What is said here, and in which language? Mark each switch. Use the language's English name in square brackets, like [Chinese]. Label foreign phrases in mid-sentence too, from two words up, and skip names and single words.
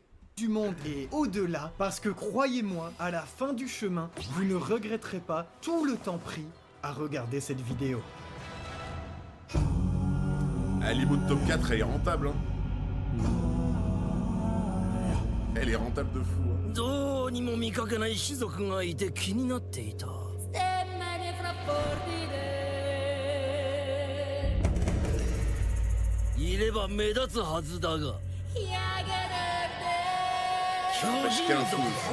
[French] Du monde et au-delà, parce que croyez-moi, à la fin du chemin, vous ne regretterez pas tout le temps pris à regarder cette vidéo. Ah, l'IMO de top 4, elle est rentable. Hein. Elle est rentable de fou. Hein. [Japanese] どうにも見かけない種族がいて気になっていた。いれば目立つはずだが。 Je quel un fou.